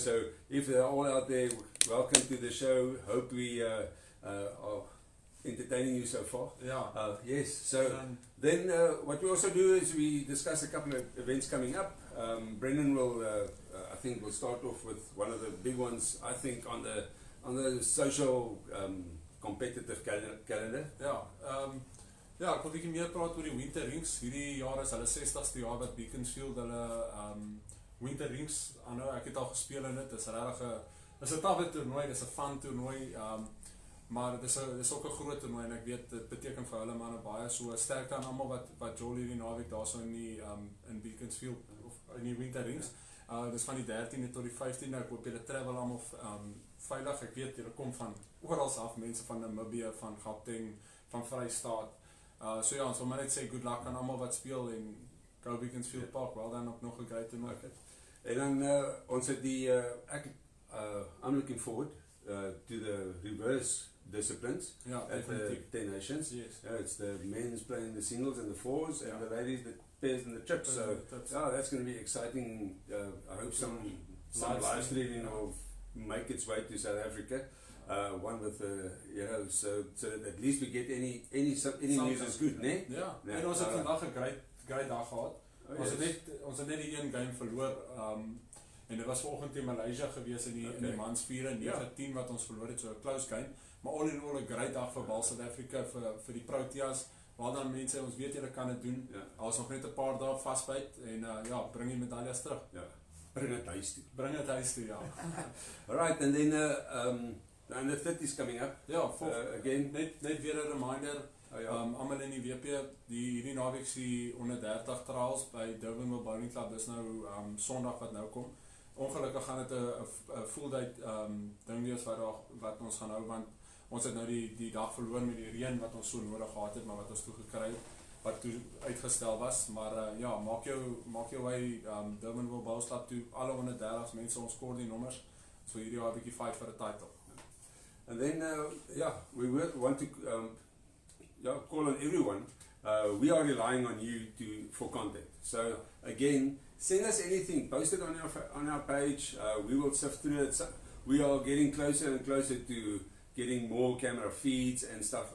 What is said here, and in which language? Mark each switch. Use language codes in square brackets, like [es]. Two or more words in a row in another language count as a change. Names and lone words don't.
[en] So if they're all out there, welcome to the show. Hope we are entertaining you so far. Yes. So then what we also do is we discuss a couple of events coming up. Brendan will, I think, will start off with one of the big ones. I think on the social competitive calendar. [af] Ja, ek wil bietjie meer praat oor die Winter Rings. Hierdie jaar is hulle 60ste jaar wat Beaconsfield hulle Winter Rings aanhou. Ek het al gespeel in dit. Dit is regtig 'n tawwe toernooi, dis 'n fun toernooi. Maar dis ook 'n groot toernooi en ek weet dit beteken vir hulle manne baie. So sterkte aan almal wat jol hierdie naweek daarso in Beaconsfield of in die Winter Rings. Dis van die 13de tot die 15de. Ek hoop julle travel almal veilig. Ek weet julle kom van oral af, mense van Namibië, van Gauteng, van Vrystaat. So ja, ons wil maar net sê [en] good luck [af] aan almal wat speel en go Beaconsfield Park. Wel dan ook nog 'n great toernooi. En dan ons het die [en] I'm looking forward to the reverse disciplines at the 10 Nations. Yes. It's the men's playing the singles and the fours, and the ladies the pairs and the trips. So that's going to be exciting. I hope some live streaming will make its way to South Africa. One with so that at least we get any news is good, [af] né? En ons het vandag 'n great dag gehad. Ons het net die een game verloor. En dit was vanoggend teen Malaysia gewees in die mans 4-9-10 wat ons verloor het, so 'n [en] close game. [af] Maar [en] all in all [af] 'n great dag vir Bal South Africa vir die Proteas. Waar dan mense, ons weet julle kan dit doen. Ons nog net 'n paar dae vasbyt en bring die medaljes terug. Bring dit huis toe. Bring dit huis toe, ja. [en] Alright, and then and the 30's coming up. Again. [af] Net weer 'n reminder. Almal in die WP, hierdie naweek is die onder 30 trials by Durban Bowling Club. Dis nou Sondag wat nou kom. Ongelukkig gaan dit 'n [en] full day [af] ding wees wat ons gaan hou, want ons het nou die dag verloor met die reën wat ons so nodig gehad het, maar wat ons toe gekry het, wat toe uitgestel was. Maar maak jou way Durban Bowling Club toe, alle onder 30 mense, ons score die nommers. So hierdie jaar 'n bietjie fight vir 'n title. [en] And then we want to call on everyone. We are relying on you for content. So again, send us anything. Post it on our page. We will sift through it. We are getting closer and closer to getting more camera feeds and stuff.